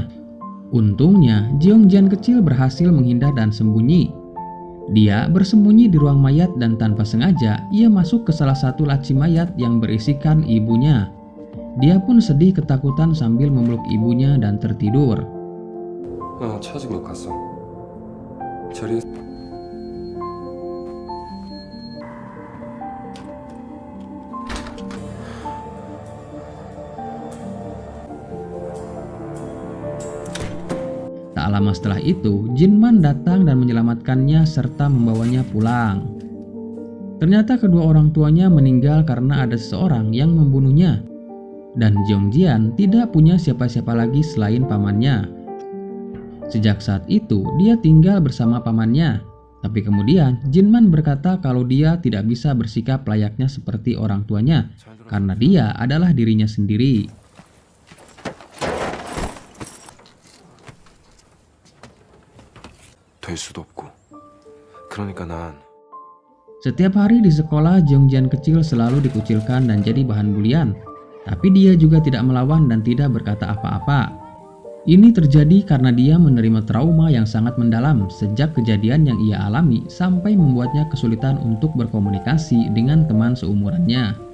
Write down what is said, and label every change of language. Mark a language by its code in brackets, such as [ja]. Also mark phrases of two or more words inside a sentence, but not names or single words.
[id] Untungnya, Jeongjian kecil berhasil menghindar dan sembunyi. Dia bersembunyi di ruang mayat dan tanpa sengaja ia masuk ke salah satu laci mayat yang berisikan ibunya. Dia pun sedih ketakutan sambil memeluk ibunya dan tertidur. [ko] 찾으러 갔어. 자리에 [id] Tak lama setelah itu, Jinman datang dan menyelamatkannya serta membawanya pulang. Ternyata kedua orang tuanya meninggal karena ada seseorang yang membunuhnya. Dan Jeongjian tidak punya siapa-siapa lagi selain pamannya. Sejak saat itu, dia tinggal bersama pamannya. Tapi kemudian, Jinman berkata kalau dia tidak bisa bersikap layaknya seperti orang tuanya karena dia adalah dirinya sendiri. [ko] 될 수도 없고. 그러니까 난 [id] Setiap hari di sekolah, Jeongjian kecil selalu dikucilkan dan jadi bahan bulian. Tapi dia juga tidak melawan dan tidak berkata apa-apa. Ini terjadi karena dia menerima trauma yang sangat mendalam sejak kejadian yang ia alami sampai membuatnya kesulitan untuk berkomunikasi dengan teman seumurannya.